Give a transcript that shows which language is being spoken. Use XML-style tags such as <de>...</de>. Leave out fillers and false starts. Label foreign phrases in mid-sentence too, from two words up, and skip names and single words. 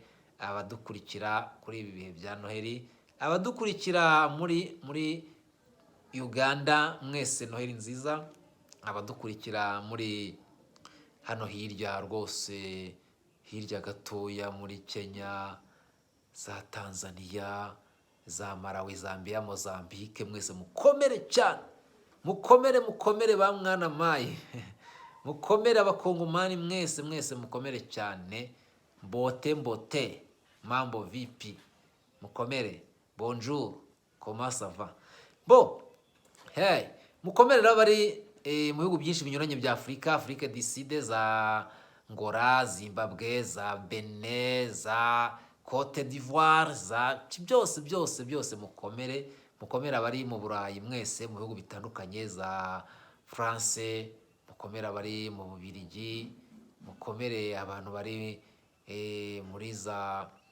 <rw>Abadukurikira kuri ibi bihe bya Noheli, abadukurikira muri Uganda mwese Noheli nziza, abadukurikira muri hano hirya rwose, hirya gatoya muri Kenya, za Tanzania, za Malawi, Zambia, Mozambique, mwese mukomere cyane, mukomere ba</rw> <ln>mwana mayi</ln> <rw>mukomere abakongomani mwese mukomere cyane.</rw> <sw>Mbote mambo vipi, mukomere,</sw> <fr>bonjour, comment ça va,</fr> <rw>bo hey, mukomere bari mu bihugu byinshi binyuranye bya Afurika du Sud, za Ngora, Zimbabwe, za Benin, za Cote d'Ivoire, za byose mukomere abari mu Burayi mwese, mu bihugu bitandukanye, za France, mukomere abari mu Bubiligi, mukomere abantu bari muri za</rw>